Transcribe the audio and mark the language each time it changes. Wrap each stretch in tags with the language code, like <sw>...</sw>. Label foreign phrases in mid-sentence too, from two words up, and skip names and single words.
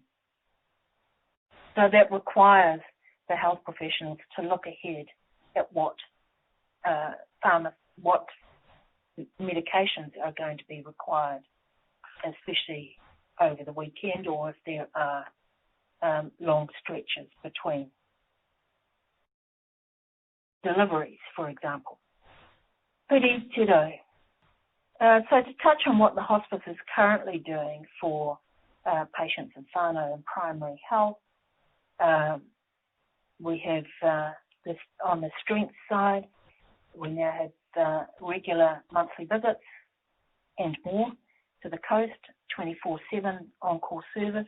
<en>So that requires the health professionals to look ahead at what medications are going to be required, especially over the weekend or if there are long stretches between deliveries, for example.</en> <mi>Piri te rau.</mi> <en>So to touch on what the hospice is currently doing for patients in whānau and primary health, we have this on the strength side. We now have regular monthly visits and more to the coast, 24/7 on-call service.</en>